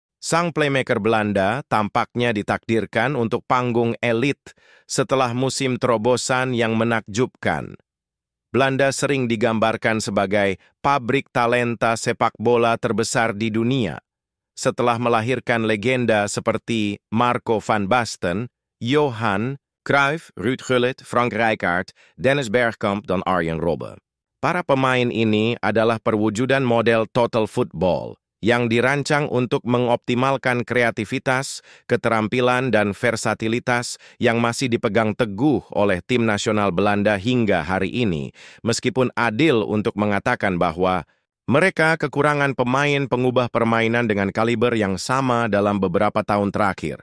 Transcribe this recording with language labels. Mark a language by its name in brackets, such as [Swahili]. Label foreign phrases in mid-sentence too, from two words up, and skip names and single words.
[Indonesian] Sang playmaker Belanda tampaknya ditakdirkan untuk panggung elit setelah musim terobosan yang menakjubkan. Belanda sering digambarkan sebagai pabrik talenta sepak bola terbesar di dunia, setelah melahirkan legenda seperti Marco van Basten, Johan Cruyff, Ruud Gullit, Frank Rijkaard, Dennis Bergkamp, dan Arjen Robben. Para pemain ini adalah perwujudan model [English] total football [Indonesian] yang dirancang untuk mengoptimalkan kreativitas, keterampilan, dan versatilitas yang masih dipegang teguh oleh tim nasional Belanda hingga hari ini, meskipun adil untuk mengatakan bahwa mereka kekurangan pemain pengubah permainan dengan kaliber yang sama dalam beberapa tahun terakhir.